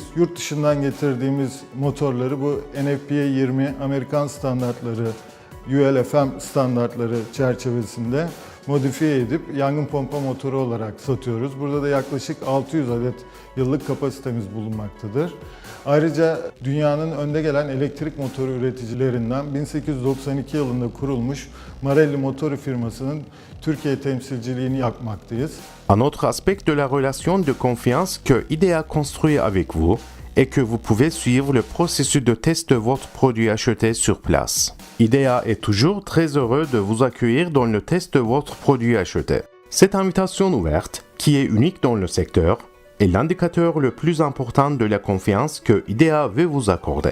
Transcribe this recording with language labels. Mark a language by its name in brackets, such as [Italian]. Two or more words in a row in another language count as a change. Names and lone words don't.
[Turkish] Yurt dışından getirdiğimiz motorları bu NFPA 20 Amerikan standartları, UL-FM standartları çerçevesinde modifiye edip yangın pompa motoru olarak satıyoruz. Burada da yaklaşık 600 adet yıllık kapasitemiz bulunmaktadır. Ayrıca dünyanın önde gelen elektrik motoru üreticilerinden 1892 yılında kurulmuş Marelli Motori firmasının Türkiye temsilciliğini yapmaktayız. [French] Un autre aspect de la relation de confiance que IDEA construit avec vous est que vous pouvez suivre le processus de test de votre produit acheté sur place. IDEA est toujours très heureux de vous accueillir dans le test de votre produit acheté. Cette invitation ouverte, qui est unique dans le secteur, est l'indicateur le plus important de la confiance que IDEA veut vous accorder.